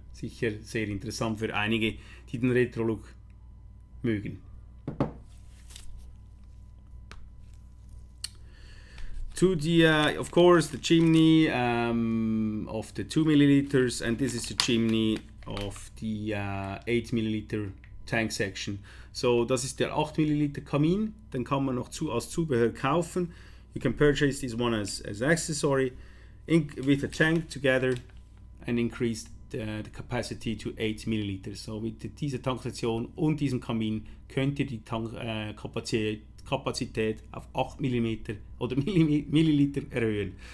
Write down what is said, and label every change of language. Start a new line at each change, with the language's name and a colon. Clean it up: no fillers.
German: Sicher sehr interessant für einige, die den Retro-Look mögen.
English: To the, of course, the chimney of the 2 milliliters, and this is the chimney of the 8 milliliter tank section.
German: So das ist der 8 milliliter Kamin, den kann man noch als Zubehör kaufen.
English: You can purchase this one as accessory with a tank together and increase the capacity to 8 milliliters.
German: So mit dieser Tanksektion und diesem Kamin könnt ihr die Kapazität auf 8 mm oder Milliliter erhöhen.